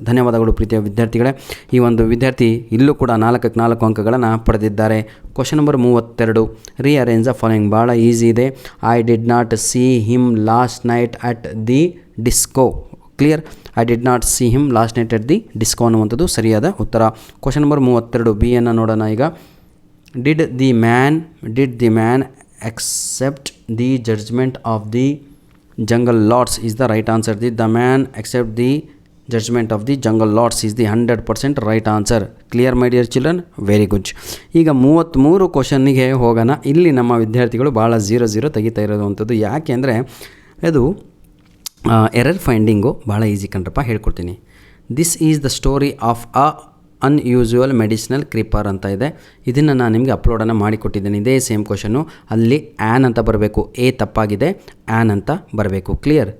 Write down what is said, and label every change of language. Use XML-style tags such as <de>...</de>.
<kn>ಧನ್ಯವಾದಗಳು ಪ್ರೀತಿಯ ವಿದ್ಯಾರ್ಥಿಗಳೇ. ಈ ಒಂದು ವಿದ್ಯಾರ್ಥಿ ಇಲ್ಲೂ ಕೂಡ 4ಕ್ಕೆ 4 ಅಂಕಗಳನ್ನು ಪಡೆದಿದ್ದಾರೆ.</kn> <en>Question number 32, rearrange the following.</en> <kn>ಭಾಳ ಈಸಿ ಇದೆ.</kn> <en>I did not see him last night at the disco. Clear. I did not see him last night at the disco</en> <kn>ಅನ್ನುವಂಥದ್ದು ಸರಿಯಾದ ಉತ್ತರ. ಕ್ವಶನ್ ನಂಬರ್ 32 ಬಿ ಅನ್ನು ನೋಡೋಣ ಈಗ.</kn> <en>Did the man accept the judgment of the jungle lords is the right answer. The man accept the judgment of the jungle lords is the 100% right answer. Clear my dear children? Very good.</en> <kn>ಈಗ 33 ಕ್ವಶನ್ನಿಗೆ ಹೋಗೋಣ. ಇಲ್ಲಿ ನಮ್ಮ ವಿದ್ಯಾರ್ಥಿಗಳು ಭಾಳ 0 ತೆಗಿತಾ ಇರೋವಂಥದ್ದು ಯಾಕೆ ಅಂದರೆ ಅದು ಎರರ್ ಫೈಂಡಿಂಗು ಭಾಳ ಈಸಿ ಕಣ್ರಪ್ಪ, ಹೇಳ್ಕೊಡ್ತೀನಿ.</kn> <en>this is the story of a unusual medicinal creeper</en> <kn>ಅಂತ ಇದೆ. ಇದನ್ನು ನಾನು ನಿಮಗೆ ಅಪ್ಲೋಡನ್ನು ಮಾಡಿಕೊಟ್ಟಿದ್ದೇನೆ. ಇದೇ ಸೇಮ್ ಕ್ವಶನ್ನು. ಅಲ್ಲಿ ಆ್ಯನ್ ಅಂತ ಬರಬೇಕು, ಎ ತಪ್ಪಾಗಿದೆ, ಆ್ಯನ್ ಅಂತ ಬರಬೇಕು. ಕ್ಲಿಯರ್?</kn>